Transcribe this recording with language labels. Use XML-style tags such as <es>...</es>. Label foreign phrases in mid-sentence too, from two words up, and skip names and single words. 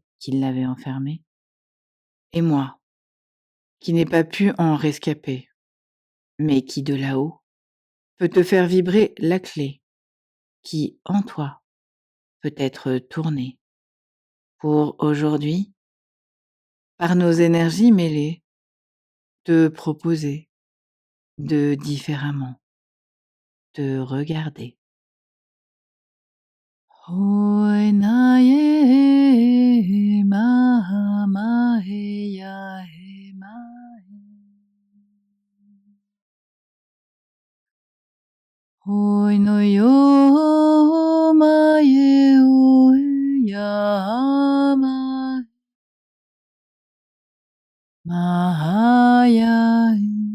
<fr>qui l'avait enfermée, et moi, qui n'ai pas pu en rescaper, mais qui de là-haut peut te faire vibrer la clé qui, en toi, peut être tournée pour aujourd'hui, par nos énergies mêlées, te proposer de différemment te regarder. Hoi na ye ma he ya he ma he. Hoi no yo ma ye o ya ma ya he.</fr>